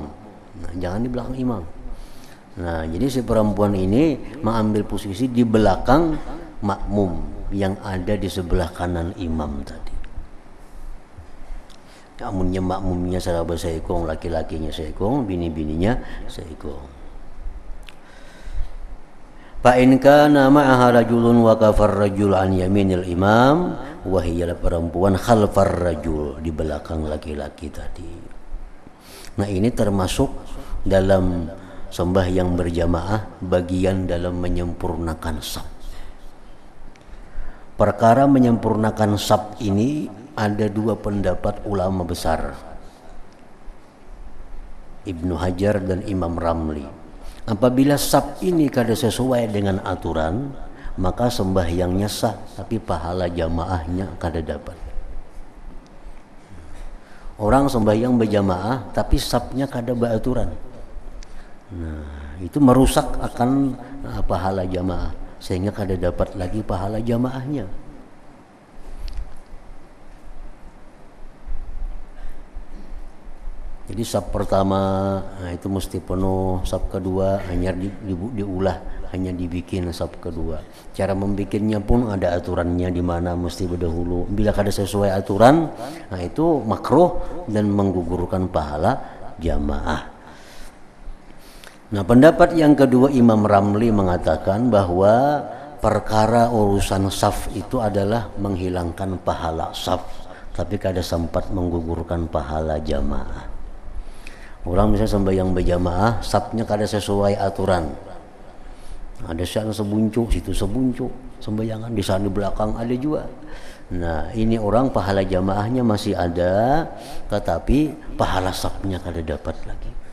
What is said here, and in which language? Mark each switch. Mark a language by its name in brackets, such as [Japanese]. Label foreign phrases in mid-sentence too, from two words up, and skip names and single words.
[Indonesian] Nah, jangan di belakang imam. Nah, jadi si perempuan ini mengambil posisi di belakang makmum yang ada di sebelah kanan imam tadi. [Banjar] Amunnya makmumnya sahabat seekong, laki-lakinya seekong, bini-bininya seekong. [Arabic] فإن كان معها رجل وقف الرجل عن يمين الإمام، وهي perempuan خلف الرجل, [Indonesian] di belakang laki-laki tadi. Nah, ini termasuk dalam sembahyang berjamaah, bagian dalam menyempurnakan shaf. Perkara menyempurnakan shaf ini ada dua pendapat ulama besar, Ibnu Hajar dan Imam Ramli. Apabila shaf ini kada sesuai dengan aturan, maka sembahyangnya sah, tapi pahala jamaahnya kada dapat. Orang sembahyang berjamaah tapi shafnya kada beraturan. Nah, itu merusak akan pahala jamaah, sehingga kada dapat lagi pahala jamaahnya. Jadi shaf pertama, nah itu mesti penuh, shaf kedua hanya diulah, hanya dibikin shaf kedua. Cara membikinnya pun ada aturannya, di mana mesti berdahulu. Bila kada sesuai aturan, nah itu makruh dan menggugurkan pahala jamaah. Nah, pendapat yang kedua Imam Ramli mengatakan bahwa perkara urusan shaf itu adalah menghilangkan pahala shaf, tapi kada sempat menggugurkan pahala jamaah. Orang misalnya sembahyang berjamaah, shafnya kada sesuai aturan. [Banjar] Ada sana sebuncuk, situ sebuncuk, sembayangan di sana di belakang ada juga. [Indonesian] Nah, ini orang pahala jamaahnya masih ada, tetapi pahala shafnya kada dapat lagi.